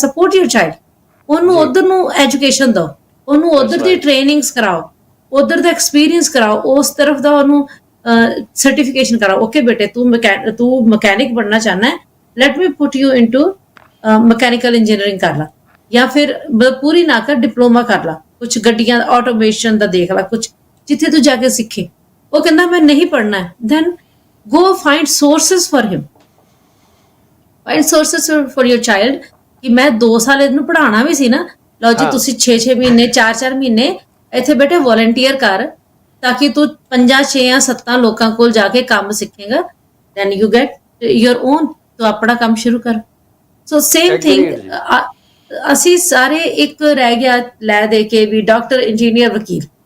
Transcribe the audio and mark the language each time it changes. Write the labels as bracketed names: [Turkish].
[English] support your child, [Punjabi] ਉਹਨੂੰ ਉਧਰ ਨੂੰ ਐਜੂਕੇਸ਼ਨ ਦਿਓ, ਉਹਨੂੰ ਉਧਰ ਦੀ ਟ੍ਰੇਨਿੰਗਸ ਕਰਾਓ, ਉਧਰ ਦਾ ਐਕਸਪੀਰੀਅੰਸ ਕਰਾਓ, ਉਸ ਤਰਫ ਦਾ ਉਹਨੂੰ ਸਰਟੀਫਿਕੇਸ਼ਨ ਕਰਾਓ। ਓਕੇ ਬੇਟੇ, ਤੂੰ ਮਕੈਨਿਕ ਬਣਨਾ ਚਾਹੁੰਦਾ ਹੈ, [English] let me put you into mechanical engineering [Punjabi] ਕਰ ਲਾ, ਜਾਂ ਫਿਰ ਪੂਰੀ ਨਾ ਕਰ, ਡਿਪਲੋਮਾ ਕਰ ਲਾ, ਕੁਛ ਗੱਡੀਆਂ ਆਟੋਮੇਸ਼ਨ ਦਾ ਦੇਖ ਲਾ, ਕੁਛ ਜਿੱਥੇ ਤੂੰ ਜਾ ਕੇ ਸਿੱਖੇ। ਉਹ ਕਹਿੰਦਾ ਮੈਂ ਨਹੀਂ ਪੜ੍ਹਨਾ ਹੈ, [English] then go find sources for him, find sources for your child [Punjabi] ਕਿ ਮੈਂ 2 ਸਾਲ ਇਹਨੂੰ ਪੜ੍ਹਾਉਣਾ ਵੀ ਸੀ ਨਾ, ਲਓ ਜੀ ਹਾਂ ਤੁਸੀਂ 6-6 ਮਹੀਨੇ 4-4 ਮਹੀਨੇ ਇੱਥੇ ਬੈਠੇ ਵੋਲੰਟੀਅਰ ਕਰ, ਤਾਂ ਕਿ ਤੂੰ 5-6 ਜਾਂ 7 ਲੋਕਾਂ ਕੋਲ ਜਾ ਕੇ ਕੰਮ ਸਿੱਖੇਗਾ, [English] then you get your own, [Punjabi] ਤੂੰ ਆਪਣਾ ਕੰਮ ਸ਼ੁਰੂ ਕਰ। [English] so same thing, [Punjabi] ਐਗਰੀਡ ਜੀ। ਅਸੀਂ ਸਾਰੇ ਇੱਕ ਰਹਿ ਗਿਆ ਲੈ ਦੇ ਕੇ ਵੀ ਡਾਕਟਰ, ਇੰਜੀਨੀਅਰ, ਵਕੀਲ,